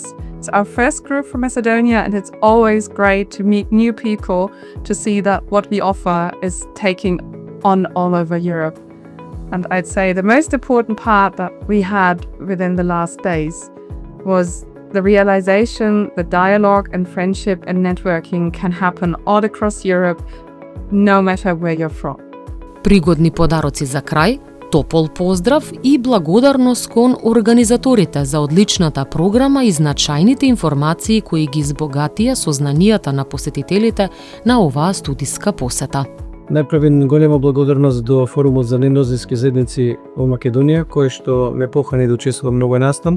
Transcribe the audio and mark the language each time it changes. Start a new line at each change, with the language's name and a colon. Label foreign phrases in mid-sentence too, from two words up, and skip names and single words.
English: It's our first group from Macedonia, and it's always great to meet new people to see that what we offer is taking on all over Europe. And I'd say the most important part that we had within the last days was the realization that dialogue and friendship and networking can happen all across Europe, no matter where you're from.
Macedonian: Пригодни подароци за крај, топол поздрав и благодарност кон организаторите за одличната програма и значајните информации кои ги збогатија сознанијата на посетителите на оваа студиска посета. Најпрвен голема благодарност до Форумот за неиноземски заедници во Македонија, кој што ме покани да учествувам многу настан.